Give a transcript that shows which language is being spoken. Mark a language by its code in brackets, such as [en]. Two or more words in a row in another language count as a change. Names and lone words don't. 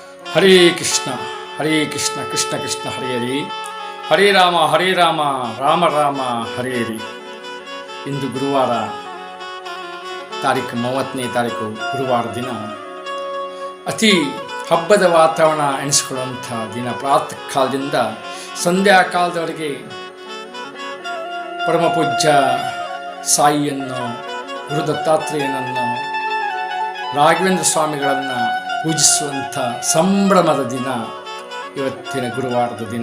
[sa] हरे कृष्ण हरे कृष्ण कृष्ण कृष्ण हरे हरि, हरे राम राम राम हरे हरि. [kn] ಇಂದು ಗುರುವಾರ, ತಾರೀಕು 30ನೇ ತಾರೀಕು ಗುರುವಾರ ದಿನ. ಅತಿ ಹಬ್ಬದ ವಾತಾವರಣ ಎನಿಸಿಕೊಳ್ಳುವಂಥ ದಿನ. ಪ್ರಾತಃ ಕಾಲದಿಂದ ಸಂಧ್ಯಾಕಾಲದವರೆಗೆ ಪರಮ ಪೂಜ್ಯ ಸಾಯಿಯನ್ನು, ಗುರು ದತ್ತಾತ್ರೇಯನನ್ನು, ರಾಘವೇಂದ್ರ ಸ್ವಾಮಿಗಳನ್ನು ಪೂಜಿಸುವಂಥ ಸಂಭ್ರಮದ ದಿನ ಇವತ್ತಿನ ಗುರುವಾರದ ದಿನ.